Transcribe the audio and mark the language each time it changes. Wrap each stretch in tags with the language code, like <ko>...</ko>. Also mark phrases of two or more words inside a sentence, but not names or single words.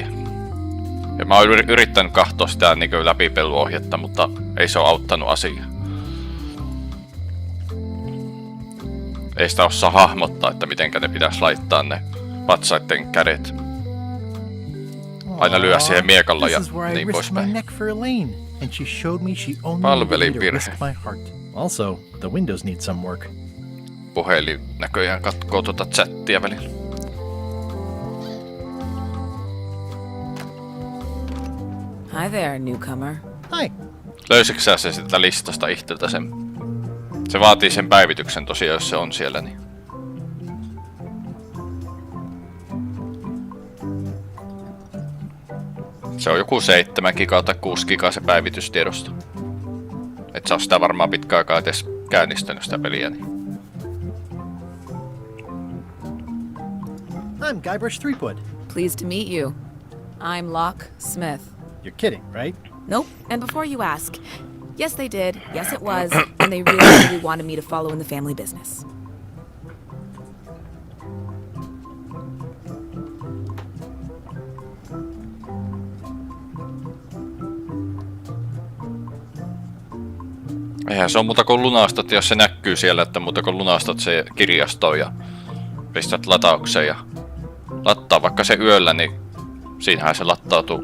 <fi>Ja mä oon yrittänyt katsoa sitä niin läpipeluohjetta, mutta ei se ole auttanut asiaa. Ei sitä osaa hahmottaa, että mitenkä ne pitäisi laittaa ne patsaiden kädet. Aina lyö siihen miekalla ja niin poispäin. Palvelin virhe.</fi> <en>Also, the windows need some work.</en> <fi>Puhelin näköjään katkoo tuota chattia välillä.</fi> <en>Hi there, newcomer. Hi.</en> <fi>Löysitkö sä se sitä listasta itseltä sen? Se vaatii sen päivityksen tosiaan, jos se on siellä, niin. Se on joku 7 gigaa tai 6 gigaa se päivitystiedosto. Et sä oo sitä varmaan pitkä aikaa edes käynnistänyt sitä peliä, niin.</fi> <en>I'm Guybrush Threepwood. Pleased to meet you. I'm Locke Smith. You're kidding, right? Nope. And before you ask, yes they did, yes it was, and they really wanted me to follow in the family business.</en> <fi>Eihän se on muuta kuin lunastat, jos se näkyy siellä, että muuta kuin lunastat se kirjastoon ja pistät lataukseen ja lattaa vaikka se yöllä, niin siinähän se lattautuu.</fi>